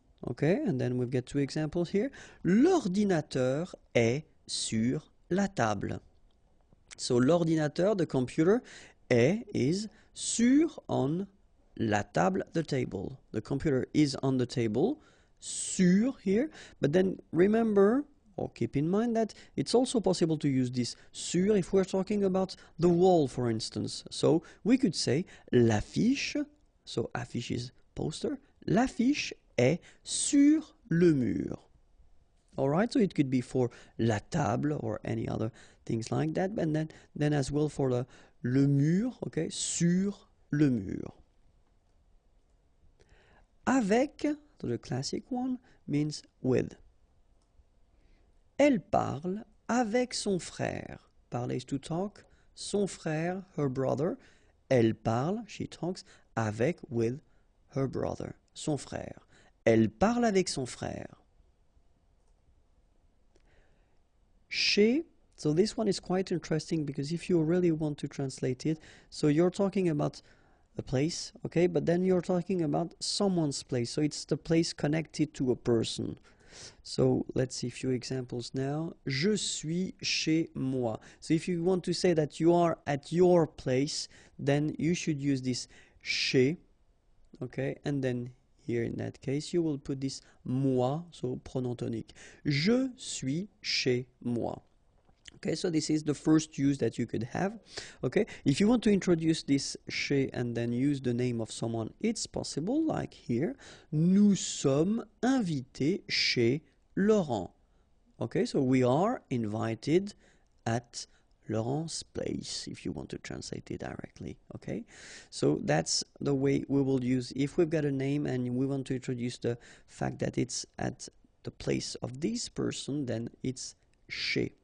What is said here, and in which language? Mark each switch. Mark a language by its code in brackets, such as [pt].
[en] Okay, and then we've got two examples here. [fr] L'ordinateur est sur la table. [en] So [fr] l'ordinateur, [en] the computer, [fr] est, [en] is, [fr] sur, [en] on, [fr] la table, [en] the table. The computer is on the table, [fr] sur [en] here, but then remember, or keep in mind that it's also possible to use this sur if we're talking about the wall, for instance. So we could say l'affiche, so affiche is poster, [fr] l'affiche est sur le mur. [en] Alright, so it could be for la table or any other things like that, and then as well for le mur, okay, [fr] sur le mur. [en] Avec, so the classic one, means with. [fr] Elle parle avec son frère. [en] Parler is to talk. [fr] Son frère, [en] her brother. [fr] Elle parle, [en] she talks, [fr] avec, [en] with, her brother, [fr] son frère. Elle parle avec son frère. [en] Chez, so this one is quite interesting because if you really want to translate it, so you're talking about a place, okay, but then you're talking about someone's place, so it's the place connected to a person. So let's see a few examples now. [fr] Je suis chez moi. [en] So if you want to say that you are at your place, then you should use this chez, okay, and then here in that case you will put this moi, so [fr] pronom tonique. Je suis chez moi. [en] Okay, so this is the first use that you could have. Okay, if you want to introduce this chez and then use the name of someone, it's possible, like here. [fr] Nous sommes invités chez Laurent. [en] Okay, so we are invited at Laurent's place, if you want to translate it directly. Okay, so that's the way we will use if we've got a name and we want to introduce the fact that it's at the place of this person, then it's chez.